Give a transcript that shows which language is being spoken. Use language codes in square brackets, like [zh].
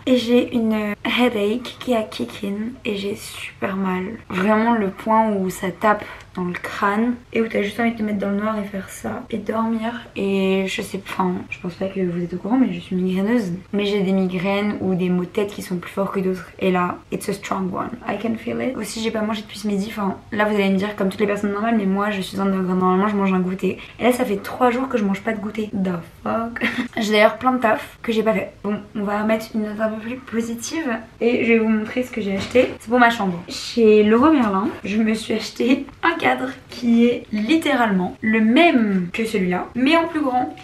[fr] Et j'ai une headache qui a kick in et j'ai super mal. Vraiment le point où ça tape dans le crâne et où t'as juste envie de te mettre dans le noir et faire ça et dormir. Et je sais, enfin je pense pas que vous êtes au courant mais je suis migraineuse. Mais j'ai des migraines ou des maux de tête qui sont plus forts que d'autres. Et là, [en] it's a strong one, I can feel it. [fr] Aussi j'ai pas mangé depuis ce midi, enfin là vous allez me dire comme toutes les personnes normales mais moi je suis normalement je mange un goûter. Et là ça fait 3 jours que je mange pas de goûter. [en] The fuck. [fr] J'ai d'ailleurs plein de taf que j'ai pas fait. Bon on va mettre une note un peu plus positive et je vais vous montrer ce que j'ai acheté. C'est pour ma chambre. Chez Leroy Merlin je me suis acheté un cadre qui est littéralement le même que celui-là mais en plus grand.